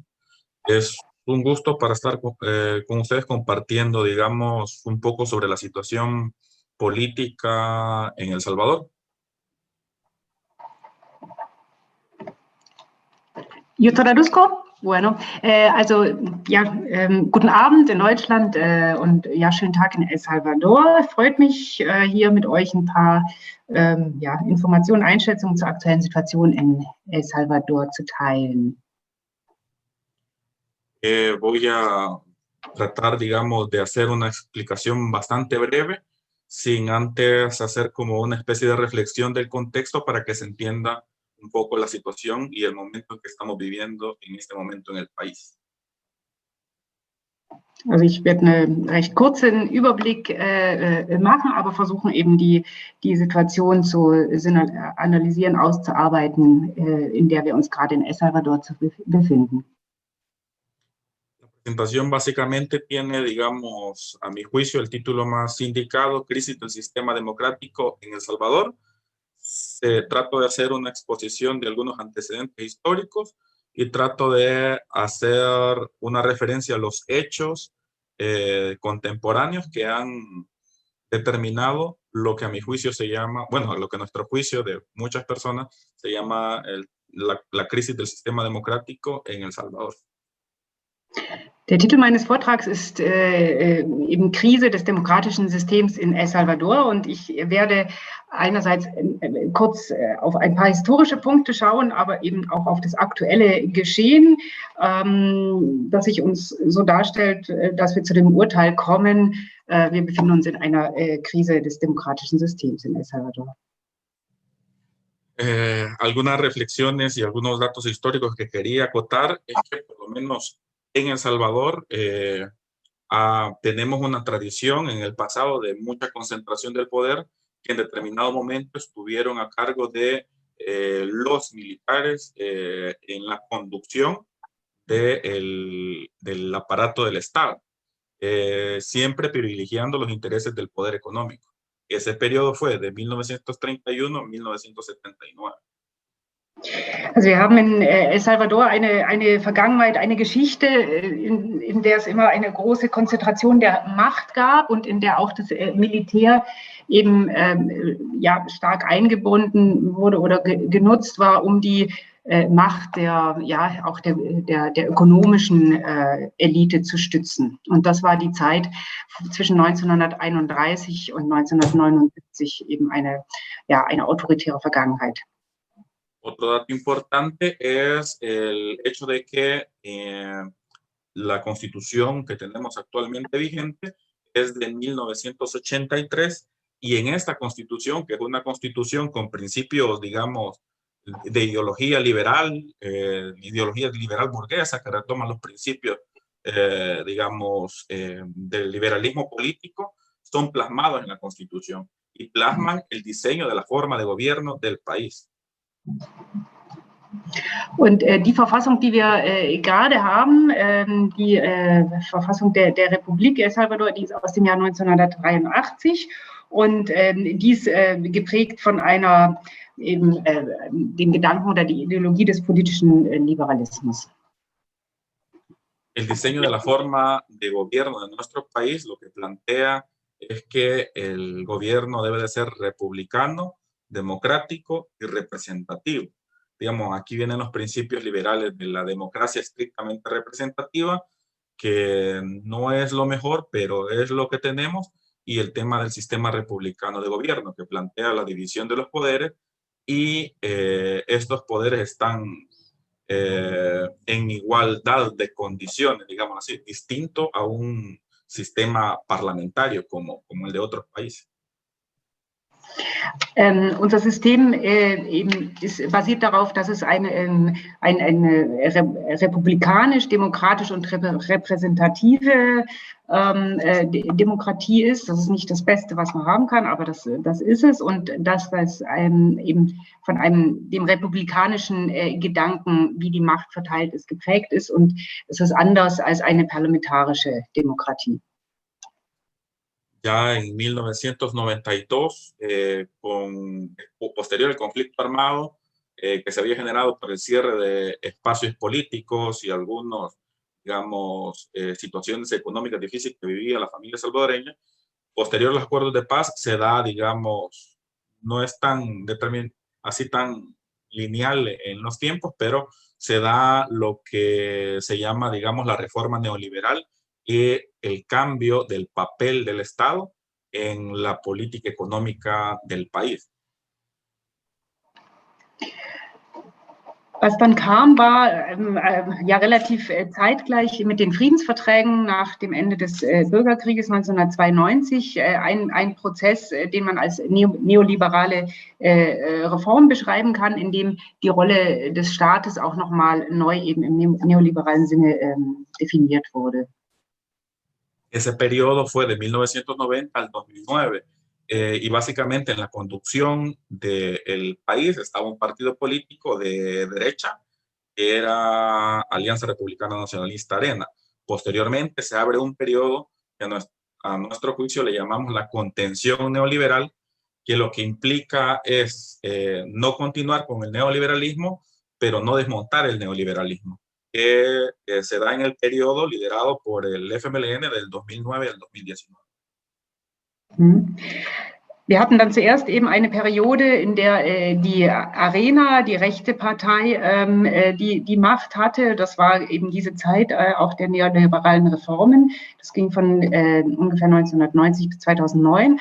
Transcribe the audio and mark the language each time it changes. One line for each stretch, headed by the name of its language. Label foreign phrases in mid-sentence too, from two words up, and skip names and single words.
Spanish: Es un gusto para estar con ustedes compartiendo, digamos, un poco sobre la situación política en El Salvador. Jutta Radusco? Bueno,
German: guten Abend in Deutschland und ja, schönen Tag in El Salvador. Freut mich, hier mit euch ein paar Informationen, Einschätzungen zur aktuellen Situation in El Salvador zu teilen.
Spanish: Voy a tratar, digamos, de hacer una explicación bastante breve, sin antes hacer como una especie de reflexión del contexto para que se entienda un poco la situación y el momento que estamos viviendo en este momento en el país.
German: Also ich werde einen recht kurzen Überblick machen, aber versuchen eben die Situation zu analysieren, auszuarbeiten, in der wir uns gerade in El Salvador befinden.
Spanish: La presentación básicamente tiene, digamos, a mi juicio, el título más indicado, Crisis del Sistema Democrático en El Salvador. Trato de hacer una exposición de algunos antecedentes históricos y trato de hacer una referencia a los hechos contemporáneos que han determinado lo que a mi juicio se llama, bueno, lo que a nuestro juicio de muchas personas se llama la crisis del sistema democrático en El Salvador.
German: Der Titel meines Vortrags ist eben Krise des demokratischen Systems in El Salvador und ich werde einerseits kurz auf ein paar historische Punkte schauen, aber eben auch auf das aktuelle Geschehen, das sich uns so darstellt, dass wir zu dem Urteil kommen, wir befinden uns in einer Krise des demokratischen Systems in El Salvador.
Spanish: Algunas reflexiones y algunos datos históricos que quería acotar es que por lo menos en El Salvador tenemos una tradición en el pasado de mucha concentración del poder que en determinado momento estuvieron a cargo de los militares en la conducción del aparato del Estado, siempre privilegiando los intereses del poder económico. Ese periodo fue de 1931 a 1979.
German: Also wir haben in El Salvador eine Vergangenheit, eine Geschichte, in der es immer eine große Konzentration der Macht gab und in der auch das Militär eben stark eingebunden wurde oder genutzt war, um die Macht der ökonomischen Elite zu stützen. Und das war die Zeit zwischen 1931 und 1979 eben eine autoritäre Vergangenheit.
Spanish: Otro dato importante es el hecho de que la constitución que tenemos actualmente vigente es de 1983 y en esta constitución, que es una constitución con principios, digamos, de ideología liberal burguesa, que retoma los principios, digamos, del liberalismo político, son plasmados en la constitución y plasman el diseño de la forma de gobierno del país.
German: Und die Verfassung, die wir gerade haben, die Verfassung der Republik El Salvador, die ist aus dem Jahr 1983 und die ist geprägt von dem Gedanken oder die Ideologie des politischen Liberalismus.
Spanish: El diseño de la forma de gobierno de nuestro país lo que plantea es que el gobierno debe de ser republicano, democrático y representativo. Digamos, aquí vienen los principios liberales de la democracia estrictamente representativa, que no es lo mejor, pero es lo que tenemos, y el tema del sistema republicano de gobierno, que plantea la división de los poderes, y estos poderes están en igualdad de condiciones, digamos así, distinto a un sistema parlamentario como el de otros países.
German: Unser System basiert darauf, dass es eine republikanisch-demokratisch und repräsentative Demokratie ist. Das ist nicht das Beste, was man haben kann, aber das ist es. Und dass das eben von dem republikanischen Gedanken, wie die Macht verteilt ist, geprägt ist. Und es ist anders als eine parlamentarische Demokratie.
Spanish: Ya en 1992, posterior al conflicto armado que se había generado por el cierre de espacios políticos y algunos, digamos, situaciones económicas difíciles que vivía la familia salvadoreña, posterior a los acuerdos de paz se da, digamos, no es tan así tan lineal en los tiempos, pero se da lo que se llama, digamos, la reforma neoliberal y el cambio del papel del Estado en la política económica del país.
German: Was dann kam, war ja relativ zeitgleich mit den Friedensverträgen nach dem Ende des Bürgerkrieges 1992 ein Prozess, den man als neoliberale Reform beschreiben kann, in dem die Rolle des Staates auch nochmal neu eben im neoliberalen Sinne definiert wurde.
Spanish: Ese periodo fue de 1990 al 2009 y básicamente en la conducción del país estaba un partido político de derecha que era Alianza Republicana Nacionalista Arena. Posteriormente se abre un periodo que a nuestro juicio le llamamos la contención neoliberal, que lo que implica es no continuar con el neoliberalismo, pero no desmontar el neoliberalismo, que se da en el periodo liderado por el FMLN del 2009 al 2019.
German: Wir hatten dann zuerst eben eine Periode, in der die Arena, die rechte Partei, die Macht hatte. Das war eben diese Zeit auch der neoliberalen Reformen. Das ging von ungefähr 1990 bis 2009.